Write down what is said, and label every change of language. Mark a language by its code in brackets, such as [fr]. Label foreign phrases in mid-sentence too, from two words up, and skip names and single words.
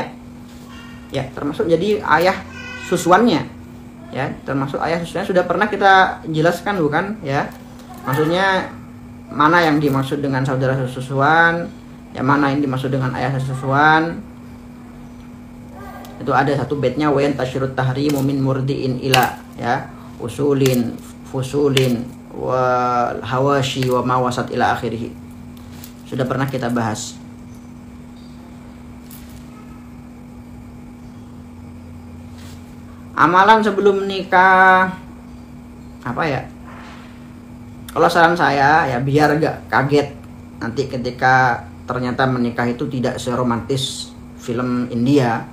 [id] Ya, termasuk jadi ayah susuannya ya, termasuk ayah susuannya sudah pernah kita jelaskan bukan ya, maksudnya mana yang dimaksud dengan saudara sesusuan, yang mana yang dimaksud dengan ayah sesusuan. Itu ada satu baitnya, [ar] ويتنشر التحريم من مرضع إلى, ya, أصول، فصول، وحواشي وموطوءة إلى آخره. [id] Sudah pernah kita bahas. Amalan sebelum menikah apa ya? Kalau saran saya ya, biar gak kaget nanti ketika ternyata menikah itu tidak seromantis film India.